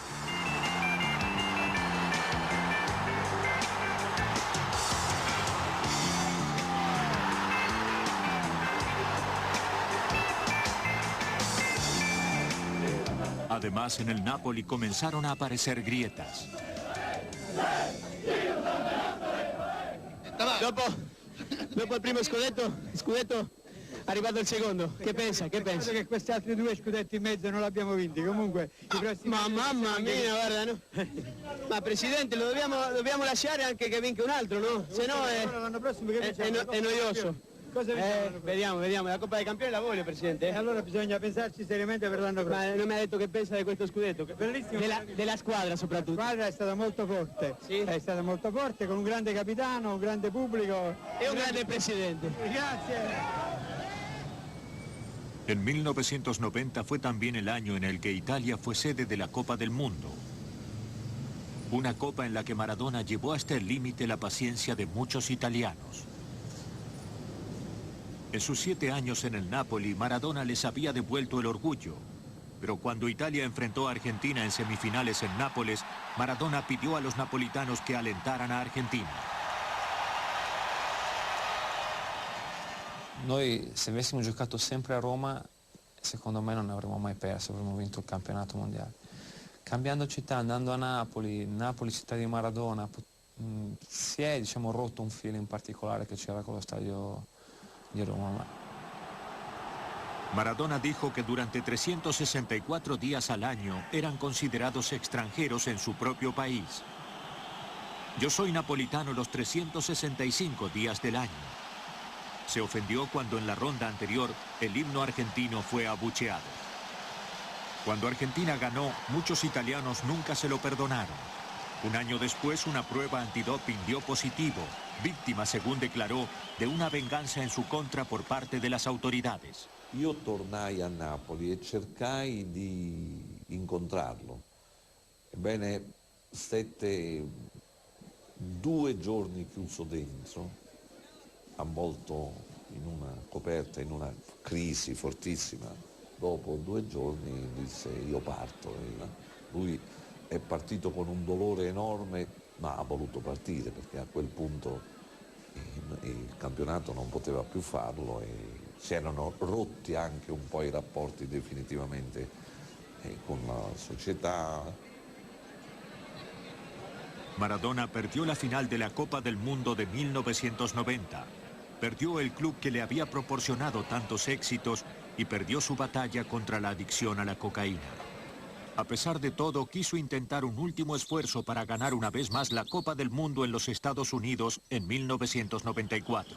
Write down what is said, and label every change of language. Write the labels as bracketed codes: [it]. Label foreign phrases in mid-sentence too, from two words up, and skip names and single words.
[es] Además, en el Napoli comenzaron a aparecer grietas. [it] Dopo il primo scudetto, arrivato il secondo. Che pensa? Penso che questi altri 2 scudetti in mezzo non l'abbiamo vinti. Comunque i prossimi Ma mamma mia, guarda, no? Ma Presidente, lo dobbiamo lasciare anche che vinca un altro, no? Se no l'anno prossimo che è noioso. Cosa Vediamo, la Coppa dei Campioni la voglio, Presidente. Allora bisogna pensarci seriamente per l'anno prossimo. Ma non mi ha detto che pensa di questo scudetto? Bellissimo. Della squadra soprattutto. La squadra è stata molto forte. Sì? È stata molto forte, con un grande capitano, un grande pubblico. E un grande Presidente. Grazie. [es] En 1990 fue también el año en el que Italia fue sede de la Copa del Mundo. Una copa en la que Maradona llevó hasta el límite la paciencia de muchos italianos. En sus 7 años en el Napoli, Maradona les había devuelto el orgullo. Pero cuando Italia enfrentó a Argentina en semifinales en Nápoles, Maradona pidió a los napolitanos que alentaran a Argentina. [it] Noi se avessimo giocato sempre a Roma, secondo me non avremmo mai perso, avremmo vinto il campionato mondiale. Cambiando città, andando a Napoli, città di Maradona, si è rotto un filo in particolare che c'era con lo stadio di Roma. [es] Maradona dijo que durante 364 días al año eran considerados extranjeros en su propio país. Yo soy napolitano los 365 días del año. Se ofendió cuando en la ronda anterior el himno argentino fue abucheado. Cuando Argentina ganó, muchos italianos nunca se lo perdonaron. Un año después, una prueba antidoping dio positivo, víctima, según declaró, de una venganza en su contra por parte de las autoridades. [it] Io tornai a Napoli e cercai di incontrarlo. Ebbene, stette 2 giorni chiuso dentro, avvolto in una coperta, in una crisi fortissima. Dopo 2 giorni disse io parto. E lui è partito con un dolore enorme, ma ha voluto partire perché a quel punto il campionato non poteva più farlo e si erano rotti anche un po' i rapporti definitivamente con la società. [es] Maradona perdió la final de la Copa del Mundo de 1990. Perdió el club que le había proporcionado tantos éxitos y perdió su batalla contra la adicción a la cocaína. A pesar de todo, quiso intentar un último esfuerzo para ganar una vez más la Copa del Mundo en los Estados Unidos en 1994.